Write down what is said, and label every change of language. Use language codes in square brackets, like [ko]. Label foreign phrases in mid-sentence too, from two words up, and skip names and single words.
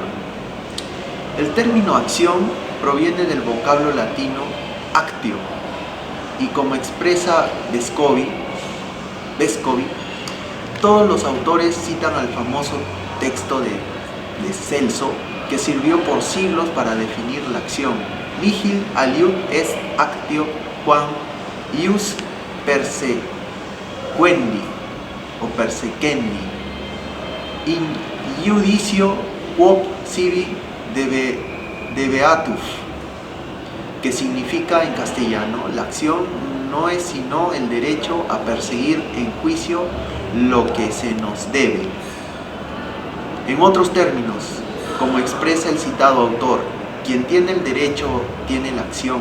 [es] El término acción proviene del vocablo latino actio, y como expresa Vescovi, todos los autores citan al famoso texto de Celso, que sirvió por siglos para definir la acción. [la] Nihil aliud est actio quam ius persequendi o persequendi in iudicio quod sibi debeatus, [es] que significa en castellano: la acción no es sino el derecho a perseguir en juicio lo que se nos debe. En otros términos, como expresa el citado autor, quien tiene el derecho tiene la acción.